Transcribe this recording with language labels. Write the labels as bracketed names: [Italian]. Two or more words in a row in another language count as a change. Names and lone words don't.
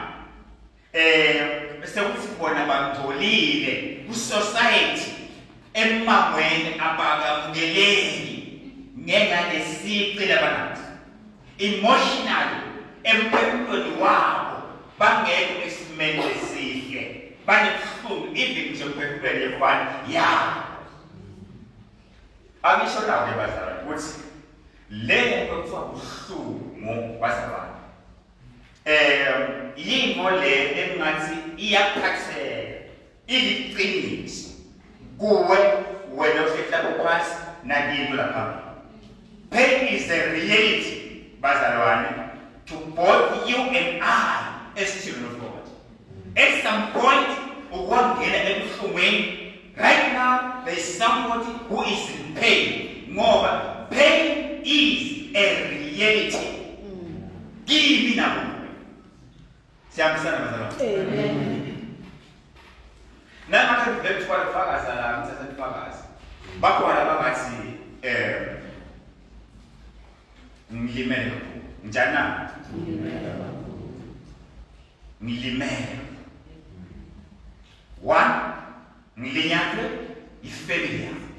[Swati] Bese kuthi bona bangcolile ku-society emangweni abakamukeleki ngenxa lesici labanathi. Emotionally, emphefumulweni wabo bangekho esimeni lesihle. Banebuhlungu even nje emphefumulweni yefana yabo. Angisho nawe bazalwane ukuthi le nto kuthiwa ubuhlungu bazalwane. Yinto le engathi iyaphatheka, iliqiniso kuwe wena osehlala phansi nakini lapha. [English] Pain is a reality bazalwane to both you and I as children of God. At some point, right now, there is somebody who is in pain. More, pain is a reality. Give me now. Amen. Now, I'm going to try to focus. [Swati] Bakwala bangati ngilimele njana ngilimele. One, ngilinyakwe ifamily.